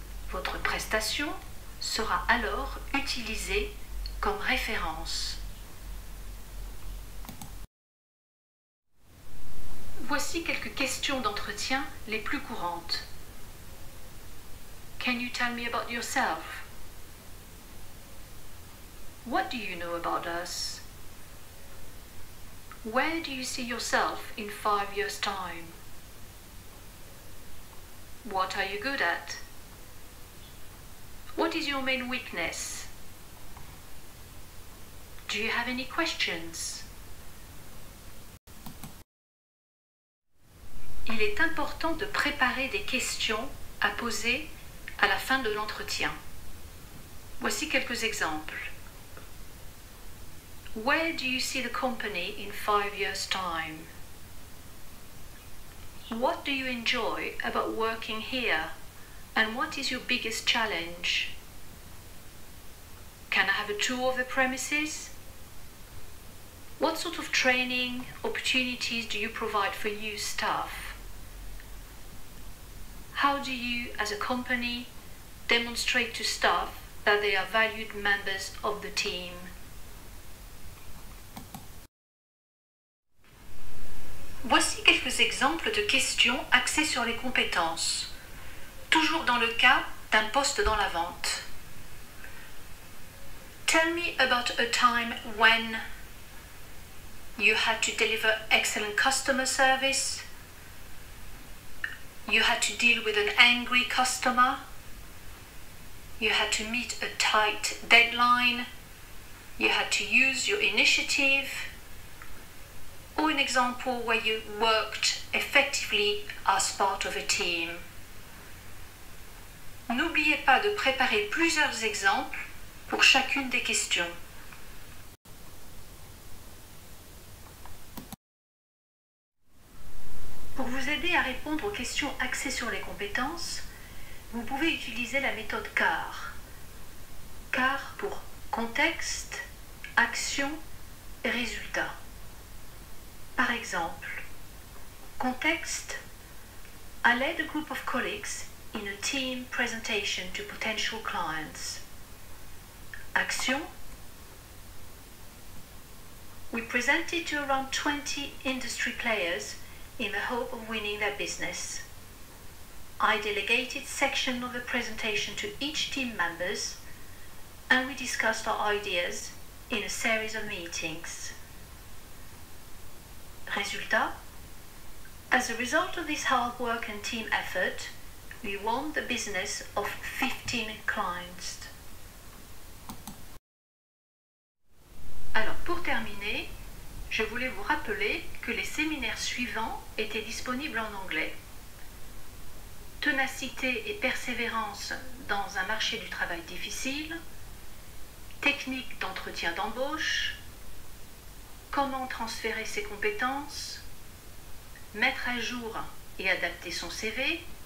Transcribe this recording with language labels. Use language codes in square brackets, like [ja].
[fr] Votre prestation sera alors utilisée comme référence. Voici quelques questions d'entretien les plus courantes. [en] Can you tell me about yourself? What do you know about us? Where do you see yourself in 5 years' time? What are you good at? What is your main weakness? Do you have any questions? [fr] Il est important de préparer des questions à poser à la fin de l'entretien. Voici quelques exemples. [en] Where do you see the company in 5 years' time? What do you enjoy about working here? And what is your biggest challenge? Can I have a tour of the premises? What sort of training opportunities do you provide for new staff? How do you, as a company, demonstrate to staff that they are valued members of the team? [fr] Voici quelques exemples de questions axées sur les compétences. Toujours dans le cas d'un poste dans la vente. [en] Tell me about a time when you had to deliver excellent customer service, you had to deal with an angry customer, you had to meet a tight deadline, you had to use your initiative, or an example where you worked effectively as part of a team. [fr] N'oubliez pas de préparer plusieurs exemples pour chacune des questions. Pour vous aider à répondre aux questions axées sur les compétences, vous pouvez utiliser la méthode CAR. CAR pour contexte, action et résultat. Par exemple, contexte, [en] I led a group of colleagues in a team presentation to potential clients. Action, we presented to around 20 industry players in the hope of winning their business. I delegated section of the presentation to each team members and we discussed our ideas in a series of meetings. Résultat, as a result of this hard work and team effort, we won the business of 15 clients. [fr] Alors pour terminer, je voulais vous rappeler que les séminaires suivants étaient disponibles en anglais. Ténacité et persévérance dans un marché du travail difficile, technique d'entretien d'embauche, comment transférer ses compétences, mettre à jour et adapter son CV,